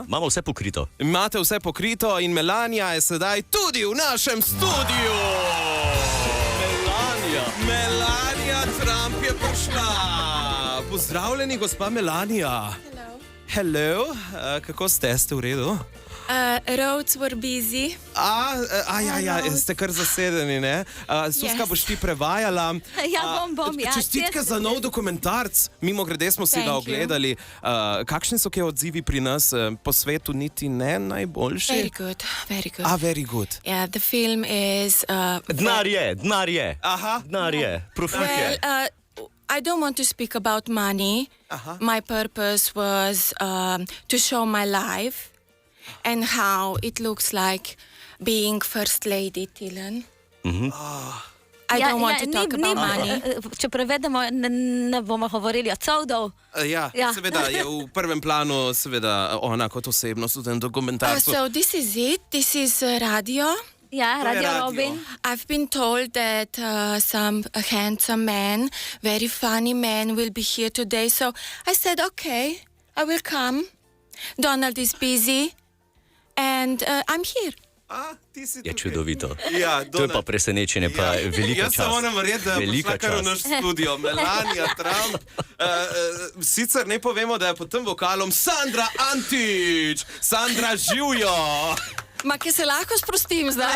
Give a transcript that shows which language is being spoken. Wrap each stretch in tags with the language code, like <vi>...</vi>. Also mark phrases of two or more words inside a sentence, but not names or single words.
<sl>Imamo vse pokrito. Imate vse pokrito in Melania je sedaj tudi v našem studiu. Melania Trump je prišla. Pozdravljeni, gospa Melania. Hello, kako ste v redu?</sl> <en>Roads were busy.</en> <sl>Ja, ste kar zasedeni, ne? Suska, boš ti prevajala. Ja, bom, ja. Čestitke za nov dokumentarc. Mimo grede smo si ga ogledali. Kakšni so kaj odzivi pri nas po svetu, niti ne najboljši?</sl> <en>Very good, very good. Very good. Yeah, the film is...</en> <sl>Denar je. Aha. Denar je, profit je.</sl> <en>Well, I don't want to speak about money. My purpose was to show my life and how it looks like being First Lady, Tilen. I don't want to talk about money.</en> <sl>Če prevedemo, ne bomo govorili o covdov. Ja, seveda je v prvem planu seveda ona kot osebnost v tem dokumentarcu.</sl> <en>So this is it. This is radio.</en> <sl>Ja, Radio Robin.</sl> <en>I've been told that some handsome man, very funny man will be here today. So I said, okay, I will come. Donald is busy and I'm here.</en> <sl>Je čudovito. Ja, to je pa presenečenje, pa veliko časa. Jaz se moram verjeti, da je prišla kar v naš studio. Melania Trump. Sicer ne povemo, da je pod tem vokalom Sandra Antić. Sandra, živijo! Ma, ki se lahko sprostim zdaj.</sl>